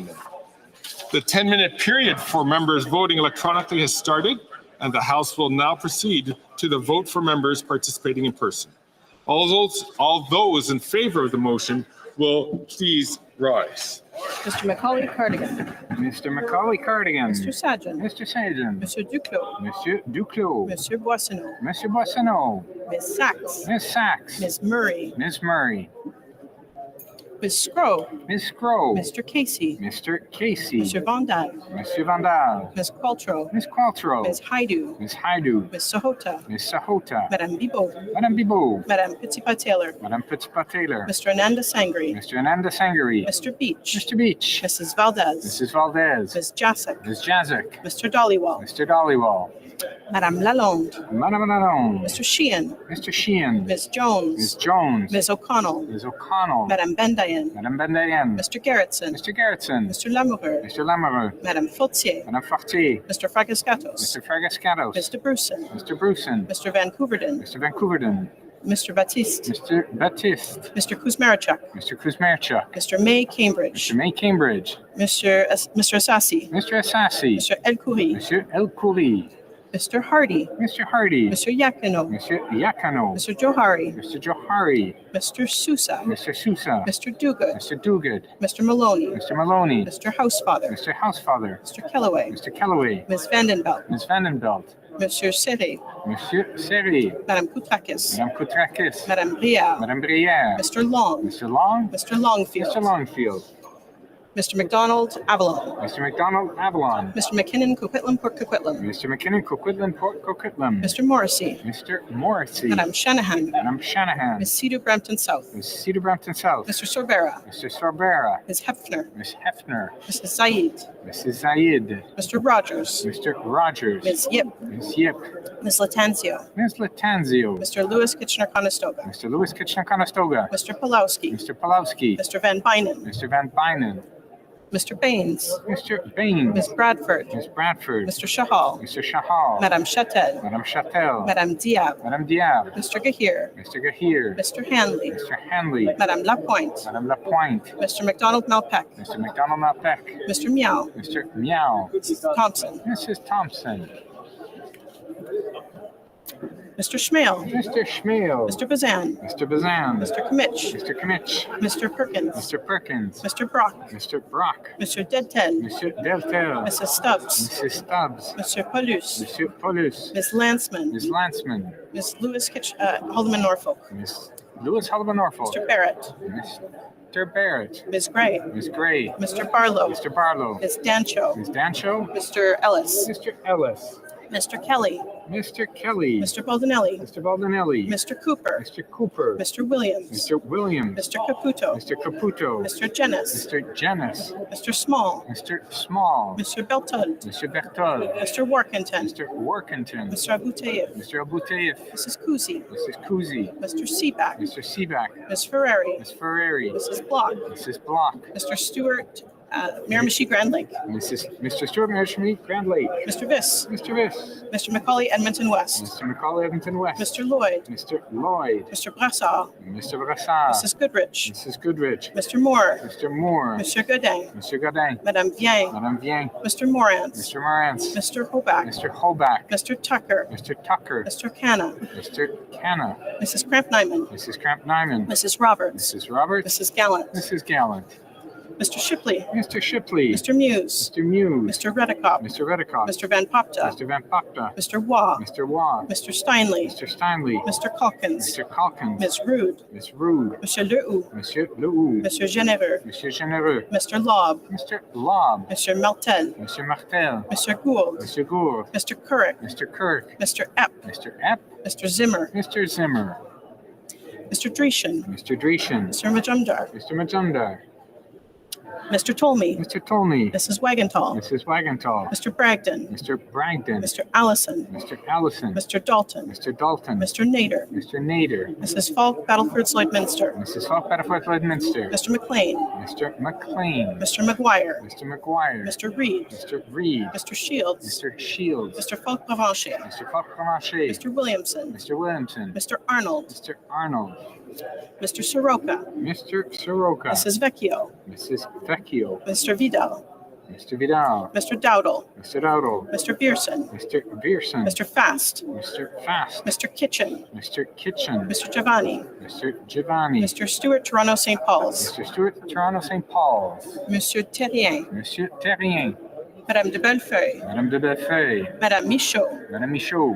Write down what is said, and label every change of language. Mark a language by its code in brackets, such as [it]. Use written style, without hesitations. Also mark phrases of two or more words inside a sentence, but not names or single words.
[en] The 10-minute period for members voting electronically has started, and the House will now proceed to the vote for members participating in person. All those in favor of the motion will please rise. Mr. Macaulay Cardigan. Mr. Macaulay Cardigan. Mr. Sajan. Mr. Sajan. Monsieur Duclos. Monsieur Duclos. Monsieur Boissonneau. Monsieur Boissonneau. Ms. Sachs. Ms. Sachs. Ms. Murray. Ms. Murray. Ms. Scrow. Ms. Scrow. Mr. Casey. Mr. Casey. Mr. Vandal. Monsieur Vandal. Ms. Qualtrough. Ms. Qualtrough. Ms. Haidu. Ms. Haidu. Ms. Sahota. Ms. Sahota. Madame Bibot. Madame Bibot. Madame Petipa-Taylor. Madame Petipa-Taylor. Mr. Ananda Sangri. Mr. Ananda Sangri. Mr. Beach. Mr. Beach. Mrs. Valdez. Mrs. Valdez. Ms. Jacek. Ms. Jacek. Mr. Dollywall. Mr. Dollywall. Madame Lalonde. Madame Lalonde. Mr. Sheehan. Mr. Sheehan. Ms. Jones. Ms. Jones. Ms. O'Connell. Ms. O'Connell. Madame Bendayan. Madame Bendayan. Mr. Gerritsen. Mr. Gerritsen. Mr. Lamoureux. Mr. Lamoureux. Madame Fautier. Madame Fortier. Mr. Fragascatos. Mr. Fragascatos. Mr. Bruson. Mr. Bruson. Mr. Vancouverden. Mr. Vancouverden. Mr. Baptiste. Mr. Baptiste. Mr. Kuzmarchuk. Mr. Kuzmarchuk. Mr. May Cambridge. Mr. May Cambridge. Mr. Assassi. Mr. Assassi. Mr. El Khoury. Mr. El Khoury. Mr. Hardy. Mr. Hardy. Mr. Yakino. Mr. Yakano. Mr. Johari. Mr. Johari. Mr. Sousa. Mr. Sousa. Mr. Duguid. Mr. Duguid. Mr. Maloney. Mr. Maloney. Mr. Housefather. Mr. Housefather. Mr. Kellaway. Mr. Kellaway. Ms. Vandenbelt. Ms. Vandenbelt. Monsieur Serre. Monsieur Serre. Madame Koutrakis. Madame Koutrakis. Madame Brière. Madame Brière. Mr. Long. Mr. Long. Mr. Longfield. Mr. Longfield. Mr. McDonald Avalon. Mr. McDonald Avalon. Mr. McKinnon Coquitlam Port Coquitlam. Mr. McKinnon Coquitlam Port Coquitlam. Mr. Morrissey. Mr. Morrissey. Madame Shanahan. Madame Shanahan. Ms. Cedar Brampton South. Ms. Cedar Brampton South. Mr. Sorbera. Mr. Sorbera. Ms. Hefner. Ms. Hefner. Mrs. Zaid. Mrs. Zaid. Mr. Rogers. Mr. Rogers. Ms. Yip. Ms. Yip. Ms. Latanzio. Ms. Latanzio. Mr. Lewis Kitchener-Conestoga. Mr. Lewis Kitchener-Conestoga. Mr. Pulowski. Mr. Pulowski. Mr. Van Bynen. Mr. Van Bynen. Mr. Baines. Mr. Baines. Ms. Bradford. Ms. Bradford. Mr. Shahal. Mr. Shahal. Madame Chatel. Madame Chatel. Madame Diab. Madame Diab. Mr. Gahir. Mr. Gahir. Mr. Hanley. Mr. Hanley. Madame Lapointe. Madame Lapointe. Mr. McDonald Malpeck. Mr. McDonald Malpeck. Mr. Meow. Mr. Meow. Thompson. Mrs. Thompson. Mr. Schmale. Mr. Schmale. Mr. Bazan. Mr. Bazan. Mr. Kmitch. Mr. Kmitch. Mr. Perkins. Mr. Perkins. Mr. Brock. Mr. Brock. Mr. Dedtel. Mr. Deltel. Mrs. Stubbs. Mrs. Stubbs. Mr. Paulus. Mr. Paulus. Ms. Landsman. Ms. Landsman. Ms. Haldeman Norfolk. Miss Lewis Haldeman Norfolk. Mr. Barrett. Mr. Barrett. Ms. Gray. Ms. Gray. Mr. Barlow. Mr. Barlow. Ms. Dancho. Ms. Dancho. Mr. Ellis. Mr. Ellis. Mr. Kelly. Mr. Kelly. Mr. Baldinelli. Mr. Baldinelli. Mr. Cooper. Mr. Cooper. Mr. Williams. Mr. Williams. Mr. Caputo. Mr. Caputo. Mr. Jennis. Mr. Jennis. Mr. Small. Mr. Small. Mr. Beltud. Mr. Bertol. Mr. Workington. Mr. Workington. Mr. Abouteyev. Mr. Abouteyev. Mrs. Kuzi. Mrs. Kuzi. Mr. Seaback. Mr. Seaback. Ms. Ferrari. Ms. Ferrari. Mrs. Block. Mrs. Block. Mr. Stewart. Miramichi Grand Lake. Mr. Stewart Miramichi Grand Lake. Mr. Viss. Mr. Viss. Mr. Macaulay Edmonton West. Mr. Macaulay Edmonton West. Mr. Lloyd. Mr. Lloyd. Mr. Brassard. Mr. Brassard. Mrs. Goodrich. Mrs. Goodrich. Mr. Moore. Mr. Moore. Monsieur Godin. Mr. Godin. Madame Vien. Madame Vien. Mr. Morantz. Mr. Morantz. Mr. Hoback. Mr. Hoback. Mr. Tucker. Mr. Tucker. Mr. Canna. Mr. Canna. Mrs. Cramp-Nyman. Mrs. Cramp-Nyman. Mrs. Roberts. Mrs. Roberts. Mrs. Gallant. Mrs. Gallant. Mr. Shipley. Mr. Shipley. Mr. Muse. Mr. Muse. Mr. Redicott. Mr. Redicott. Mr. Van Popta. Mr. Van Popta. Mr. Waugh. Mr. Waugh. Mr. Steinley. Mr. Steinley. Mr. Calkins. Mr. Calkins. Ms. Rude. Miss Rude. Monsieur Lehoux. Monsieur Lehoux. Monsieur Généreux. Monsieur Généreux. Mr. Lobb. Mr. Lobb. Monsieur Martel. Monsieur Martel. Monsieur Gould. Monsieur Gould. Mr. Couric. Mr. Kirk. Mr. Epp. Mr. Epp. Mr. Zimmer. Mr. Zimmer. Mr. Dreeshen. Mr. Dreeshen. Mr. Majumdar. Mr. Majumdar. Mr. Tolmie. Mr. Tolmie. Mrs. Wagenthal. Mrs. Wagenthal. Mr. Bragdon. Mr. Bragdon. Mr. Allison. Mr. Allison. Mr. Dalton. Mr. Dalton. Mr. Nader. Mr. Nader. Mrs. Falk, Battleford, Lloydminster. Mrs. Falk, Battleford, Lloydminster. Mr. McLean. Mr. McLean. Mr. McGuire. Mr. McGuire. Mr. Reed. Mr. Reed. Mr. Shields. Mr. Shields. Mr. Falk Provencher. Mr. Falk Provencher. Mr. Williamson. Mr. Williamson. Mr. Arnold. Mr. Arnold. Mr. Soroka. Mr. Soroka. Mrs. Vecchio. Mrs. Vecchio. Mr. Vidal. Mr. Vidal. Mr. Dowdle. Mr. Dowdle. Mr. Bierson. Mr. Bierson. Mr. Fast. Mr. Fast. Mr. Kitchen. Mr. Kitchen. Mr. Giovanni. Mr. Giovanni. Mr. Stewart, Toronto, St. Paul's. Mr. Stewart, Toronto, St. Paul's. Monsieur Terrien. Monsieur Terrien. Madame de Bellefeuille. Madame de Bellefeuille. Madame Michaud. Madame Michaud.